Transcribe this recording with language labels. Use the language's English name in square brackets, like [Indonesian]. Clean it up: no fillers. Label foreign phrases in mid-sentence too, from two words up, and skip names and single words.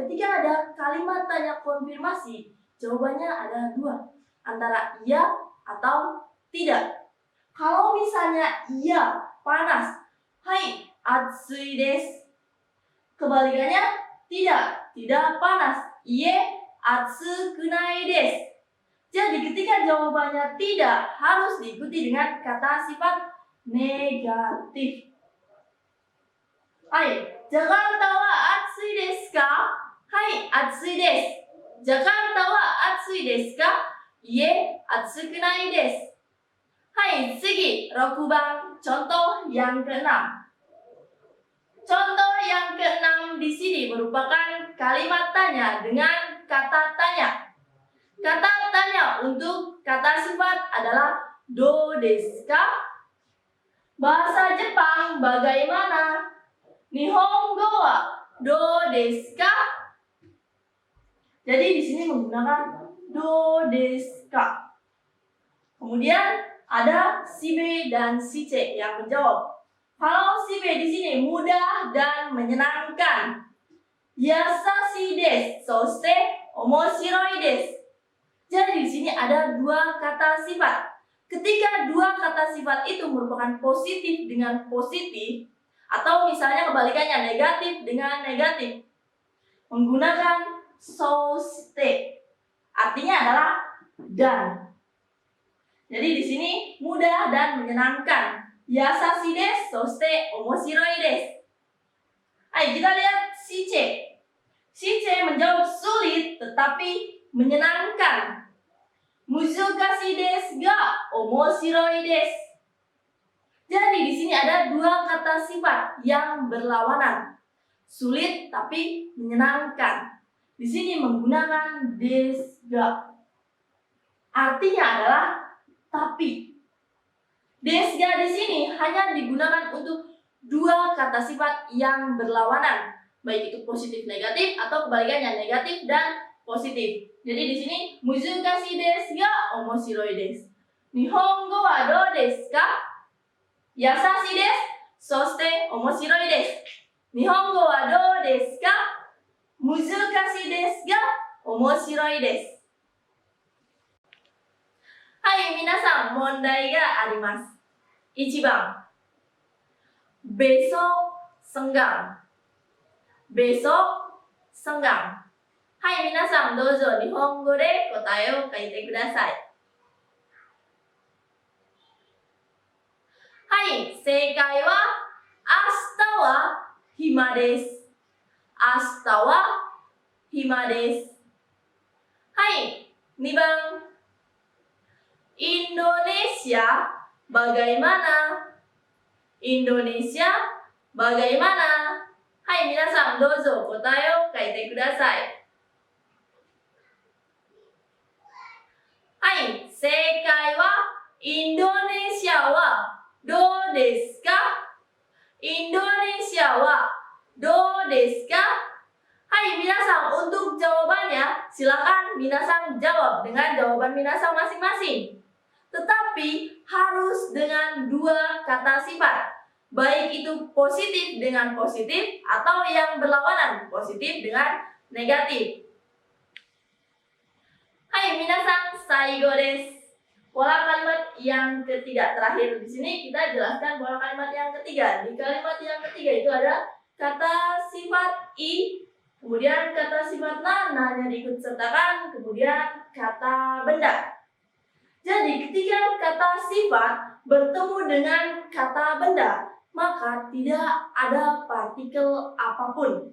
[Indonesian] Ketika ada kalimat tanya konfirmasi, jawabannya ada 2. Antara iya atau tidak. Kalau misalnya iya, panas. [Japanese] はい, 暑いです. [Indonesian] Kebalikannya, tidak panas. [Japanese] いいえ、暑くないです. [Indonesian] Jadi ketika jawabannya tidak, harus diikuti dengan kata sifat negatif. [Japanese] はい、Jakartaは暑いですか? はい、暑いです。Jakartaは暑いですか? いいえ、暑くないです. はい、次。6番. [Indonesian] Contoh yang keenam. Contoh yang keenam di sini merupakan kalimat tanya dengan kata tanya. Kata tanya untuk kata sifat adalah [Japanese] どうですか? [Indonesian] Bahasa Jepang bagaimana? [Japanese] 日本語はどうですか? [Indonesian] Jadi di sini menggunakan [Japanese] どうですか. [Indonesian] Kemudian ada si B dan si C yang menjawab. Kalau si B di sini mudah dan menyenangkan. [Japanese] 易しいです、そして面白いです. [Indonesian] Jadi di sini ada 2 kata sifat. Ketika 2 kata sifat itu merupakan positif dengan positif, atau misalnya kebalikannya negatif dengan negatif, menggunakan soste. Artinya adalah dan. Jadi di sini mudah dan menyenangkan. [Japanese] 易しいです、そして面白いです. [Indonesian] Ayo kita lihat si C. Si C menjawab sulit tetapi menyenangkan. [Japanese] 難しいですが面白いです. [Indonesian] Jadi di sini ada 2 kata sifat yang berlawanan. Sulit tapi menyenangkan. Di sini menggunakan [Japanese] ですが. [Indonesian] Artinya adalah tapi. [Japanese] ですが [Indonesian] di sini hanya digunakan untuk 2 kata sifat yang berlawanan, baik itu positif negatif atau kebalikannya negatif dan positif. Jadi di sini [Japanese] 難しいですが面白いです. 日本語はどうですか？易しいです、そして面白いです. 日本語はどうですか？難しいですが面白いです. はい、皆さん、問題があります. 1 番. [Indonesian] Besok senggang. Besok senggang. [Japanese] はい, 皆さん、どうぞ日本語で答えを書いてください. はい、正解は明日は暇です. 明日は暇です. はい、2番. [Indonesian] Indonesia bagaimana? Indonesia bagaimana? [Japanese] はい皆さん、どうぞ答えを書いてください. はい、正解はIndonesiaはどうですか? Indonesia wa do desu ka? はい皆さん, [Indonesian] untuk jawabannya silakan minasan jawab dengan jawaban minasan masing-masing. Tetapi harus dengan dua kata sifat, baik itu positif dengan positif atau yang berlawanan positif dengan negatif. [Japanese] はい皆さん、最後です. [Indonesian] Pola kalimat yang ketiga terakhir di sini kita jelaskan pola kalimat yang ketiga. Di kalimat yang ketiga itu ada kata sifat i, kemudian kata sifat na-nya diikut sertakan, kemudian kata benda. Jadi ketika kata sifat bertemu dengan kata benda, maka tidak ada partikel apapun.